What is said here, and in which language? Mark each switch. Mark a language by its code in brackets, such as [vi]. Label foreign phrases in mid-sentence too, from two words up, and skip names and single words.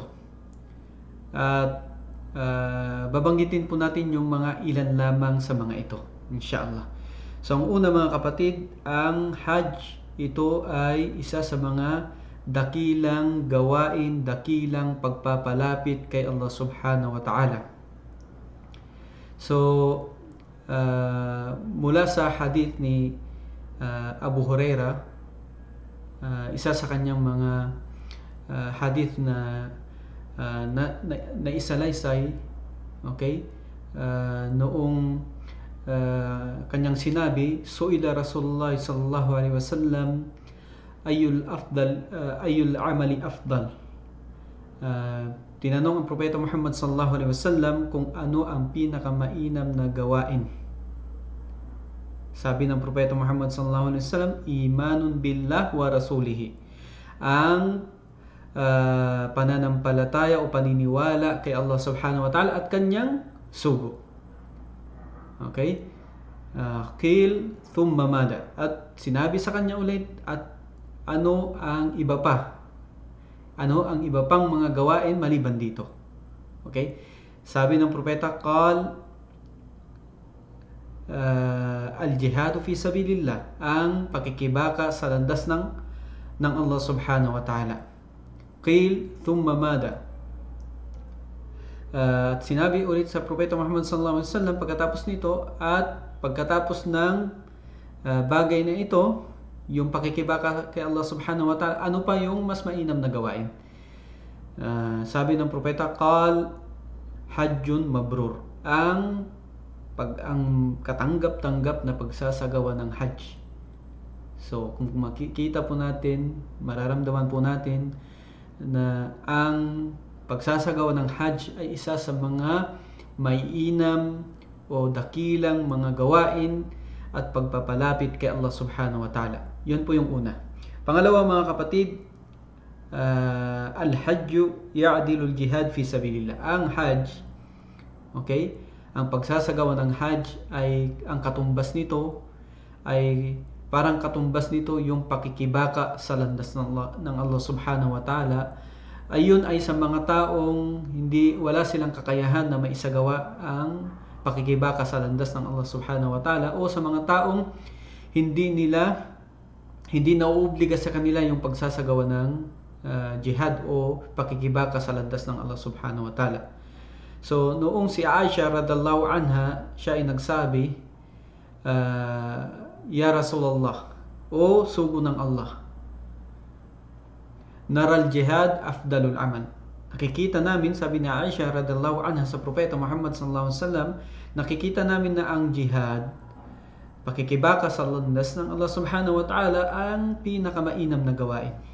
[tl] At babanggitin po natin yung mga ilan lamang sa mga ito, inshallah. So ang una mga kapatid, ang Hajj, ito ay isa sa mga dakilang gawain, dakilang pagpapalapit kay Allah [ar] سبحانه وتعالى. [tl] So mula sa hadith ni Abu Huraira, isa sa kanyang mga hadith na isalaysay, okay, noong kanyang sinabi, [ar] سئل رسول الله صلى الله عليه وسلم أي الأعمال أفضل. [tl] Tinanong ang propeta Muhammad [ar] صلى الله عليه وسلم [tl] kung ano ang pinakamainam na gawain. Sabi ng propeta Muhammad [ar] صلى الله عليه وسلم, إيمان بالله ورسوله, [tl] ang pananampalataya o paniniwala kay Allah [ar] سبحانه وتعالى [tl] at kanyang sugo. [ar] Okay? قيل ثم ماذا, [tl] at sinabi sa kanya ulit, at ano ang iba pa? Ano ang iba pang mga gawain maliban dito? Okay? Sabi ng propeta, [ar] قال الجهاد في سبيل الله, [tl] ang pakikibaka sa landas ng Allah [ar] سبحانه وتعالى. قيل ثم ماذا, [tl] at sinabi ulit sa propeta Muhammad [ar] صلى الله عليه وسلم [tl] pagkatapos nito, at pagkatapos ng bagay na ito, yung pakikibaka kay Allah [ar] سبحانه وتعالى, [tl] ano pa yung mas mainam na gawain? Sabi ng propeta, [ar] قال حج مبرور, [tl] ang katanggap-tanggap na pagsasagawa ng hajj. So kung makikita po natin, mararamdaman po natin na ang pagsasagawa ng hajj ay isa sa mga maiinam o dakilang mga gawain at pagpapalapit kay Allah [ar] سبحانه وتعالى. [tl] Yun po yung una. Pangalawa mga kapatid, [ar] الحج يعدل الجهاد في سبيل الله. [tl] Ang hajj, okay, ang pagsasagawa ng hajj ay, ang katumbas nito ay parang katumbas nito yung pakikibaka sa landas ng Allah [ar] سبحانه وتعالى. [tl] Ayun ay sa mga taong wala silang kakayahan na maisagawa ang pakikibaka sa landas ng Allah [ar] سبحانه وتعالى, [tl] o sa mga taong hindi nauobliga sa kanila yung pagsasagawa ng jihad o pakikibaka sa landas ng Allah [ar] سبحانه وتعالى. [tl] So noong si Aisha [ar] رضي الله عنها, [tl] siya ay nagsabi, [ar] يا رسول الله, [tl] o sugo ng Allah, [ar] نرى الجهاد أفضل العمل. [tl] Nakikita namin, sabi ni Aisha [ar] رضي الله عنها [tl] sa propeta Muhammad [ar] صلى الله عليه وسلم, [tl] nakikita namin na ang jihad, pakikibaka sa landas ng Allah [ar] سبحانه وتعالى, [tl] ang pinakamainam na gawain.